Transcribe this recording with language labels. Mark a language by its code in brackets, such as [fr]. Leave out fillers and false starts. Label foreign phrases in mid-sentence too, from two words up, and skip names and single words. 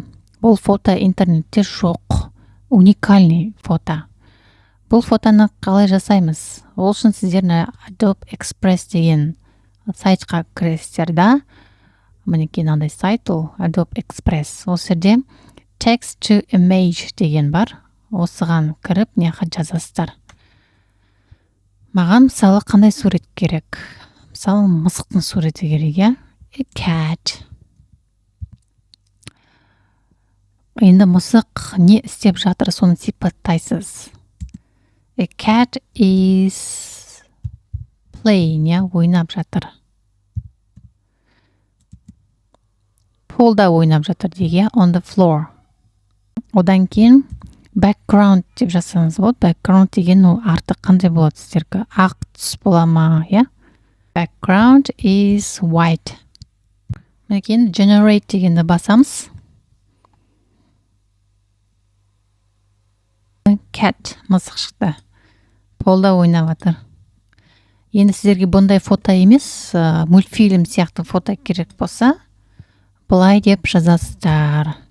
[kk] Бұл фото интернетте жоқ. [ru] Уникальный фото. [kk] Бұл фотоны қалай жасаймыз? Ол үшін сіздер Adobe Express деген сайтқа кіресіздер да. Мінекей мынандай сайт, ол Adobe Express. Осы жерде [en] text to image [kk] деген бар. Осыған кіріп неға жазасыздар. Маған мысалы қандай сурет керек? Мысалы мысықтың суреті керек, иә? [en] A cat. [kk] Енді мысық не істеп жатыр, соны сипаттайсыз. [en] A cat is playing, [kk] иә? Ойнап жатыр. Полда ойнап жатыр деген, [en] on the floor. [kk] Одан кейін background деп жасаңыз болады. Background деген ол артық қандай болады сіздерге? Ақ түс бола ма, иә? [en] Background is white. [kk] Мінекей generate дегенді басамыз. Cat, мысық шықты. Полда ойнап жатыр. Енді сіздерге бұндай фото емес, мультфильм сияқты фото керек болса, былай деп жазасыздар.